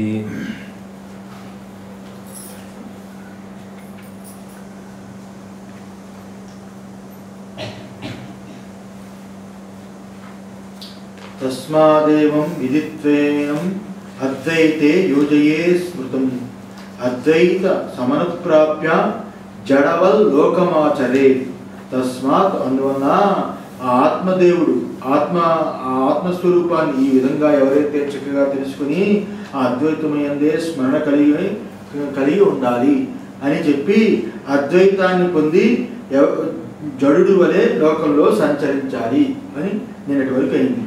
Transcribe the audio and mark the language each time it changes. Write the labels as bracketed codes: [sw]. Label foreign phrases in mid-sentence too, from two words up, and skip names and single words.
[sa] तस्मादेवं विदित्वेनं अद्वैते योजये स्मृतम् अद्वैत समनुप्राप्य जडवल लोकमाचरे तस्मात् [te] అందువల్ల ఆత్మదేవుడు ఆత్మస్వరూపాన్ని ఈ విధంగా ఎవరైతే చక్కగా తెలుసుకుని ఆ అద్వైతమయందే స్మరణ కలిగి ఉండాలి అని చెప్పి అద్వైతాన్ని పొంది జడుడు వలె లోకంలో సంచరించాలి అని నిన్నటి వరకు అయింది.